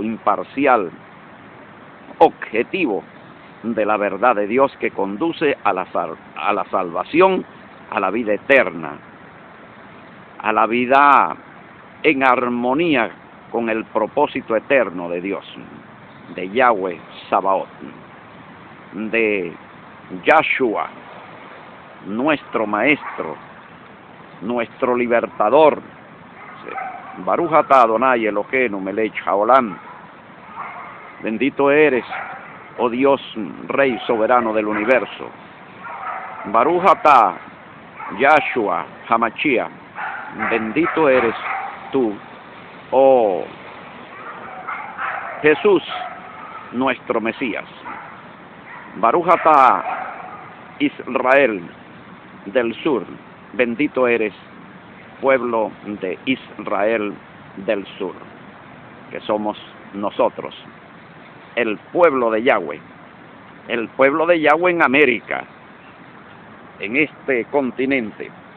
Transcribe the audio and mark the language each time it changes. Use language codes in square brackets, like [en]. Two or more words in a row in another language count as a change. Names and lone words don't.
[es] imparcial, objetivo de la verdad de Dios, que conduce a la salvación, a la vida eterna, a la vida en armonía con el propósito eterno de Dios, de Yahweh Sabaoth, de Yahshua, nuestro maestro, nuestro libertador. [he] ברוך אתה אדני אלהינו מלך העולם. [es] Bendito eres, oh Dios, Rey soberano del universo. [he] ברוך אתה ישוע המשיח. [es] Bendito eres tú, oh Jesús, nuestro Mesías. [he] ברוך אתה [es] Israel del Sur. Bendito eres, pueblo de Israel del Sur, que somos nosotros, el pueblo de Yahweh, el pueblo de Yahweh en América, en este continente.